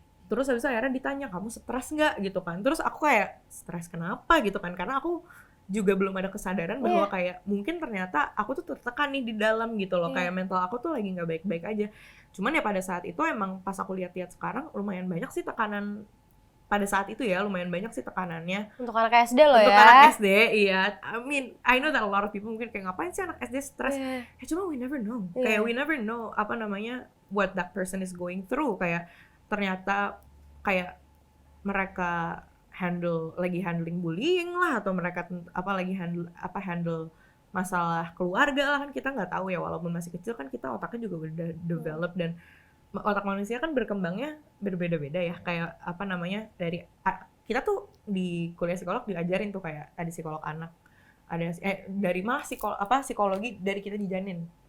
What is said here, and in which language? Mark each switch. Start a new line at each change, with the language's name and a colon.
Indonesian: Terus habis itu akhirnya ditanya, kamu stres nggak gitu kan. Terus aku kayak, stres kenapa gitu kan, karena aku juga belum ada kesadaran bahwa kayak mungkin ternyata aku tuh tertekan nih di dalam gitu loh, kayak mental aku tuh lagi nggak baik-baik aja. Cuman ya pada saat itu emang pas aku lihat-lihat sekarang, lumayan banyak sih tekanan pada saat itu ya, lumayan banyak sih tekanannya. Untuk anak SD loh ya. Untuk anak SD, iya.
English: I know that a lot of people
Indonesian: mungkin kayak, ngapain sih anak SD stres? Ya cuma
English: we never know. Kayak we never know what that person is going through.
Indonesian: Kayak ternyata kayak mereka lagi
English: handling bullying
Indonesian: lah, atau mereka lagi handle masalah keluarga lah, kan kita nggak tahu ya, walaupun masih kecil kan kita otaknya juga udah develop, dan otak manusia kan berkembangnya berbeda-beda ya, kayak dari kita tuh di kuliah psikolog diajarin tuh kayak ada psikolog anak, ada dari malah psikologi dari kita dijanin.